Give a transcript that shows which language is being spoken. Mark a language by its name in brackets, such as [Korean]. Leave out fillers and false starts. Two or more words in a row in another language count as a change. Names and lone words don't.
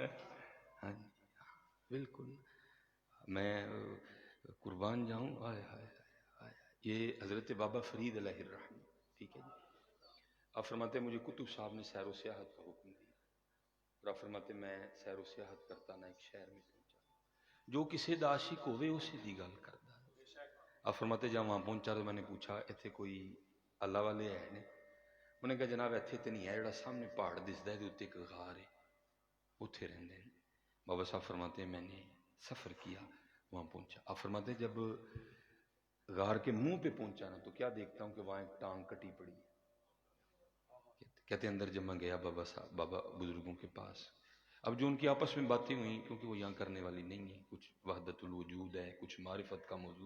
[Urdu] ہاں جی بالکل میں قربان جاؤں. آئے ہائے ہائے، یہ حضرت بابا فرید علیہ الرحمہ، ٹھیک ہے جی. آپ فرماتے ہیں مجھے کتب صاحب نے سیر و سیاحت کا حکم دیا، اور آپ فرماتے ہیں میں سیر و سیاحت کرتا نا ایک شہر میں پہنچا [Punjabi] جو کسی دا عاشق ہوئے اسے دی گل کردا. [Urdu] آپ فرماتے ہیں جب وہاں پہنچا تو میں نے پوچھا [Punjabi] ایتھے کوئی اللہ والے ہے نے؟ [Urdu] انہوں نے کہا [Punjabi] جناب ایتھے تے نہیں ہے، جڑا سامنے پہاڑ دسدا ہے تے اوتے ایک غار ہے اوتھے رہندے ہیں. [Urdu] بابا صاحب فرماتے ہیں میں نے سفر کیا وہاں پہنچا. آپ فرماتے ہیں جب غار کے منہ پہ پہنچا نا تو کیا دیکھتا ہوں کہ وہاں ایک ٹانگ کٹی پڑی ہے. کہتے ہیں اندر جب میں گیا بابا صاحب بابا بزرگوں کے پاس، اب جو ان کی آپس میں باتیں ہوئیں کیونکہ وہ یہاں کرنے والی نہیں ہیں، کچھ وحدت الوجود ہے، کچھ معرفت کا موضوع.